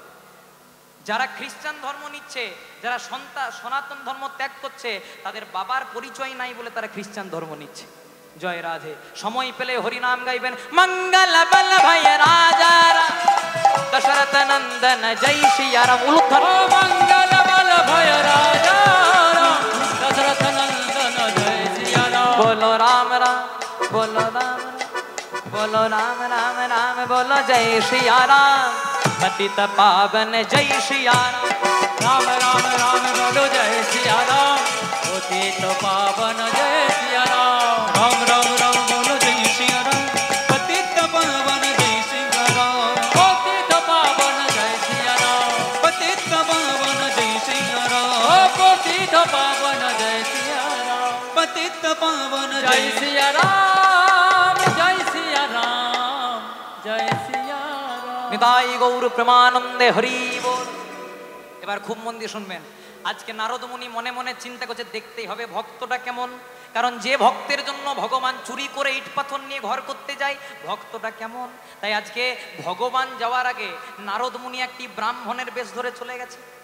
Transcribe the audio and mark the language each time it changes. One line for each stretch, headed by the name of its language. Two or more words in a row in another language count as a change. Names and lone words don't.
Bangla: যারা খ্রিস্টান ধর্ম নিচ্ছে, যারা সনাতন ধর্ম ত্যাগ করছে, তাদের বাবার পরিচয় নাই বলে তারা খ্রিস্টান ধর্ম নিচ্ছে। জয় রাধে। সময় পেলে হরিনাম গাইবেন। মঙ্গল বল ভয় রাজা রাম দশরথ নন্দন জয় সিয়া রাম। উলুধ্বনি। ও মঙ্গল বল ভয় রাজা রাম দশরথ নন্দন জয় সিয়া রাম।
Hindi: बोलो राम राम, बोलो राम राम, बोलो राम राम राम, बोलो जय सिया राम। पतित पावन जय सिया राम। राम राम राम बोलो जय सिया राम। पतित पावन जय सिया राम। राम राम राम बोलो जय सिया राम पतित पावन जय सिया राम। पतित पावन जय सिया राम। पतित पावन जय सिया राम। ओ पतित पावन जय सिया राम। पतित पावन जय सिया राम। जय सिया राम। जय सिया राम।
Bangla: নিতাই গৌর প্রেমানন্দে হরি বল। এবার খুব মন দিয়ে শুনবেন। আজকে নারদ মুনি মনে মনে চিন্তা করছে দেখতেই হবে ভক্তটা কেমন। কারণ যে ভক্তের জন্য ভগবান চুরি করে ইট পাথর নিয়ে ঘর করতে যায়, ভক্তটা কেমন। তাই আজকে ভগবান যাওয়ার আগে নারদ মুনি একটি ব্রাহ্মণের বেশ ধরে চলে গেছে।